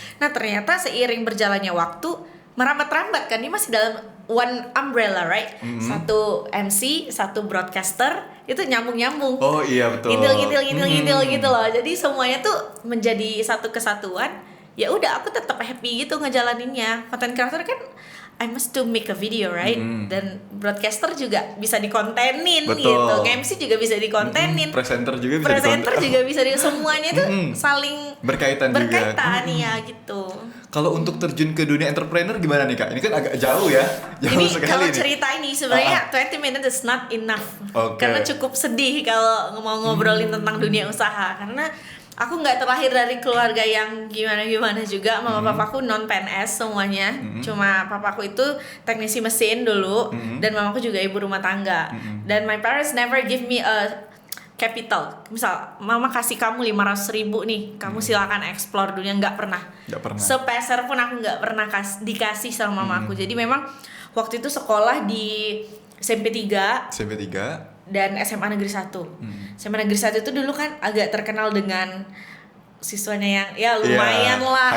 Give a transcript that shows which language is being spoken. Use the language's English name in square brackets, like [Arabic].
[Indonesian] Nah ternyata seiring berjalannya waktu merambat-rambat kan, ini masih dalam [English] one umbrella, right? [Indonesian] Satu MC, satu broadcaster, itu nyambung-nyambung. Oh iya betul. Ngintil gitu loh. Jadi semuanya tuh menjadi satu kesatuan. Ya udah aku tetap happy gitu ngejalaninnya. [English] Content creator kan I must to make a video, right? [Indonesian] Dan broadcaster juga bisa dikontenin gitu. MC juga bisa dikontenin. Presenter juga bisa semuanya tuh saling berkaitan ya gitu. Kalau untuk terjun ke dunia entrepreneur gimana nih Kak? Ini kan agak jauh ya. Ini kalau cerita ini sebenarnya [English] 20 minutes is not enough. [Indonesian] Karena cukup sedih kalau mau ngobrolin tentang dunia usaha. Karena aku nggak terlahir dari keluarga yang gimana-gimana juga. Mama papaku non PNS semuanya. Cuma papaku itu teknisi mesin dulu dan mamaku juga ibu rumah tangga. Dan [English] my parents never give me a capital. [Indonesian] Misal mama kasih kamu 500.000 nih, kamu silakan explore dunia. Nggak pernah. Sepeser pun aku nggak pernah dikasih sama mamaku. Jadi memang waktu itu sekolah di SMP 3 dan SMA Negeri 1. SMA Negeri 1 itu dulu kan agak terkenal dengan siswanya yang ya lumayan lah